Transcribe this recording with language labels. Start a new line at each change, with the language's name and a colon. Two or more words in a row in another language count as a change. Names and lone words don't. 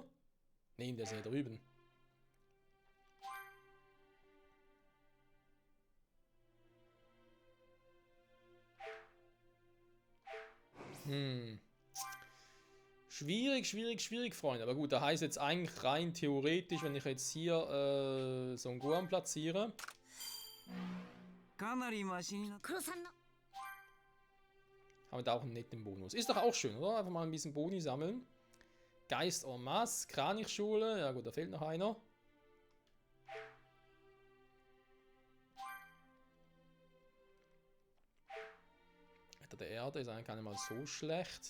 German: Nee, der ist ja drüben. Schwierig, Freunde. Aber gut, da heißt jetzt eigentlich rein theoretisch, wenn ich jetzt hier Son Gohan platziere.
Japanese: かなりマシになっ黒さんの
German: Haben wir da auch einen netten Bonus. Ist doch auch schön, oder? Einfach mal ein bisschen Boni sammeln. Geist
French: en masse,
German: Kranichschule. Ja gut, da fehlt noch einer. Wetter der Erde ist eigentlich gar nicht mal so schlecht.